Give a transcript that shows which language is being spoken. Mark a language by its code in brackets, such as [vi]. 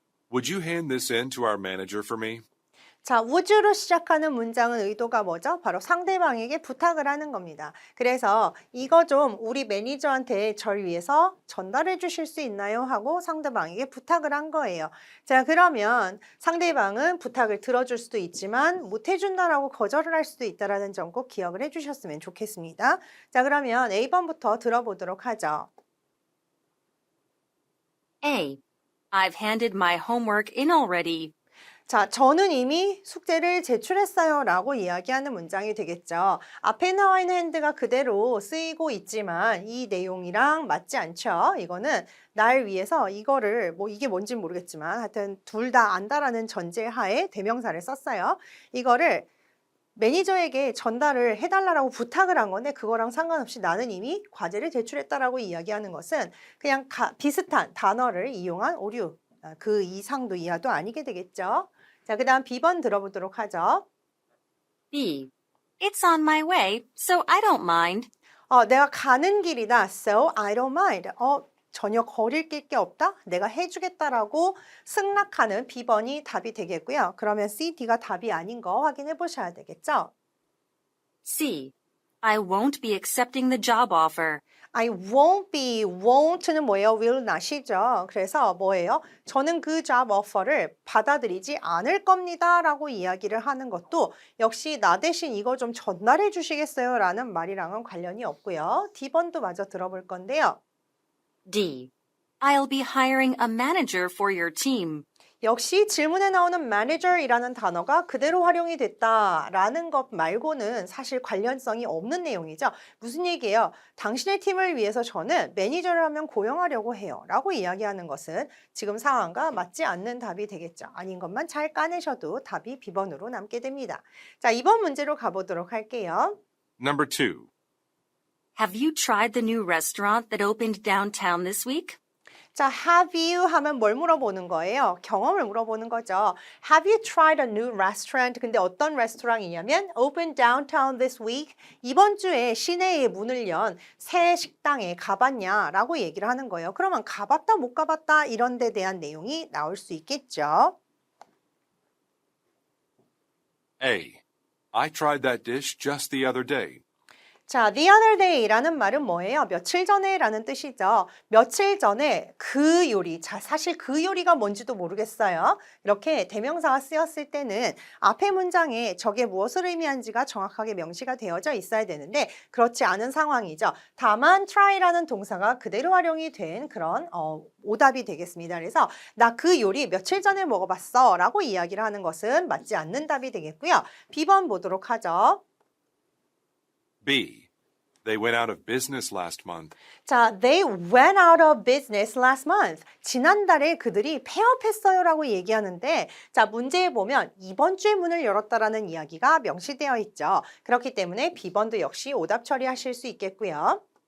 [en] Would you hand this in to our manager for me? [ko] 자, would로 시작하는 문장은 의도가 뭐죠? 바로 상대방에게 부탁을 하는 겁니다. 그래서 이거 좀 우리 매니저한테 절 위해서 전달해 주실 수 있나요? 하고 상대방에게 부탁을 한 거예요. 자, 그러면 상대방은 부탁을 들어줄 수도 있지만 못 해준다라고 거절을 할 수도 있다는 점 꼭 기억을 해주셨으면 좋겠습니다. 자, 그러면 A번부터 들어보도록 하죠. [en] A. I've handed my homework in already. [ko] 자, 저는 이미 숙제를 제출했어요 라고 이야기하는 문장이 되겠죠. 앞에 나와 있는 hand가 그대로 쓰이고 있지만 이 내용이랑 맞지 않죠. 이거는 날 위해서 이거를 이게 뭔지 모르겠지만 하여튼 둘 다 안다라는 전제하에 대명사를 썼어요. 이거를 매니저에게 전달을 해달라고 부탁을 한 건데 그거랑 상관없이 나는 이미 과제를 제출했다라고 이야기하는 것은 그냥 비슷한 단어를 이용한 오류, 그 이상도 이하도 아니게 되겠죠. 자, 그 다음 B번 들어보도록 하죠. [en] B. It's on my way, so I don't mind. [ko] 내가 가는 길이다. [en] So I don't mind. [ko] 전혀 거리를 낄 게 없다. 내가 해주겠다라고 승낙하는 B번이 답이 되겠고요. 그러면 C, D가 답이 아닌 거 확인해 보셔야 되겠죠. [en] C. I won't be accepting the job offer. I won't be, won't [ko] 는 뭐예요? [en] will not [ko] 이죠. 그래서 뭐예요? 저는 그 job offer를 받아들이지 않을 겁니다 라고 이야기를 하는 것도 역시 나 대신 이거 좀 전달해 주시겠어요? 라는 말이랑은 관련이 없고요. D번도 마저 들어볼 건데요. D. I'll be hiring a manager for your team. 역시 질문에 나오는 manager이라는 단어가 그대로 활용이 됐다라는 것 말고는 사실 관련성이 없는 내용이죠. 무슨 얘기예요? 당신의 팀을 위해서 저는 매니저를 하면 고용하려고 해요 라고 이야기하는 것은 지금 상황과 맞지 않는 답이 되겠죠. 아닌 것만 잘 까내셔도 답이 B번으로 남게 됩니다. 자, 2번 문제로 가보도록 할게요. [en] Number 2. Have you tried the new restaurant that opened downtown this week? [ko] 자, [en] have you [ko] 하면 뭘 물어보는 거예요? 경험을 물어보는 거죠. [en] Have you tried a new restaurant? [ko] 근데 어떤 레스토랑이냐면 [en] open downtown this week. [ko] 이번 주에 시내에 문을 연 새 식당에 가봤냐? 라고 얘기를 하는 거예요. 그러면 가봤다 못 가봤다 이런 데 대한 내용이 나올 수 있겠죠. [en] A. I tried that dish just the other day. [ko] 자, [en] the other day [ko] 라는 말은 뭐예요? 며칠 전에 라는 뜻이죠. 며칠 전에 그 요리, 자, 사실 그 요리가 뭔지도 모르겠어요. 이렇게 대명사가 쓰였을 때는 앞에 문장에 저게 무엇을 의미하는지가 정확하게 명시가 되어져 있어야 되는데 그렇지 않은 상황이죠. 다만 try라는 동사가 그대로 활용이 된 그런 오답이 되겠습니다. 그래서 나 그 요리 며칠 전에 먹어봤어 라고 이야기를 하는 것은 맞지 않는 답이 되겠고요. B번 보도록 하죠. [en] B. They went out of business last month. 자, they went out of business last month. [ko] 지난달에 그들이 폐업했어요 라고 얘기하는데 자, 문제에 보면 이번 주에 문을 열었다라는 이야기가 명시되어 있죠. 그렇기 때문에 B번도 역시 오답 처리하실 수 있겠고요.